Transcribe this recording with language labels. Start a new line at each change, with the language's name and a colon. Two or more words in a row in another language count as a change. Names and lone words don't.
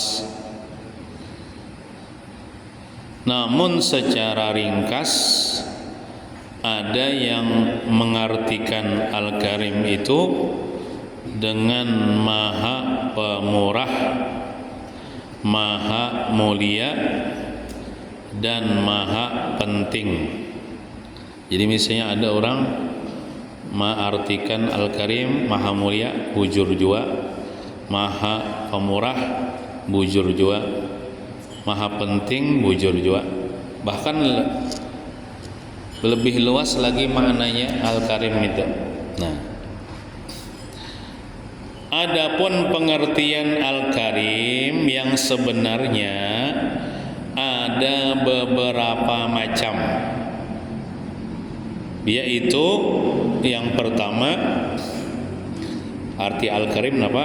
Indonesian: Namun secara ringkas ada yang mengartikan Al-Karim itu dengan Maha Pemurah, Maha Mulia, dan Maha Penting. Jadi misalnya ada orang mengartikan Al-Karim Maha Mulia,
Banjar: bujur jua,
Indonesian: Maha Pemurah,
Banjar: bujur jua,
Indonesian: Maha Penting,
Banjar: bujur jua.
Indonesian: Bahkan lebih luas lagi maknanya Al-Karim itu. Nah, adapun pengertian Al-Karim yang sebenarnya ada beberapa macam, yaitu yang pertama, arti Al-Karim apa?